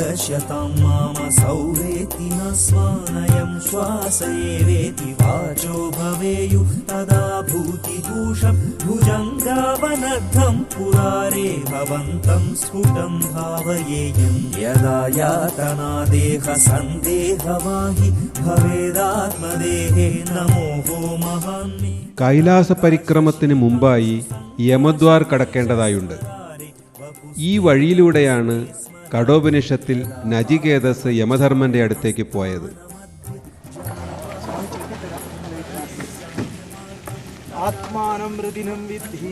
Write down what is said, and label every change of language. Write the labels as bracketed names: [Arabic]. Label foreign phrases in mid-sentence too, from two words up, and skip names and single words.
[Sanskrit] पश्यतां मामसौ वेति न स्वानयं श्वास एवेति वाचो भवेयुः तदा भूतिभूषं भुजङ्गावनद्धं पुरारे भवन्तं स्फुटं भावयेयं यदा यातना देहसन्देहवाहि भवेदात्मदेहे नमोहो महान्मे. [Malayalam] കൈലാസ പരിക്രമത്തിന് മുമ്പായി യമദ്വാർ കടക്കേണ്ടതായുണ്ട്. ഈ വഴിയിലൂടെയാണ് കഠോപനിഷത്തിൽ നചികേതസ് യമധർമ്മന്റെ അടുത്തേക്ക് പോയത്. [Sanskrit] ആത്മാനം ഹൃദിനം വിദ്ധി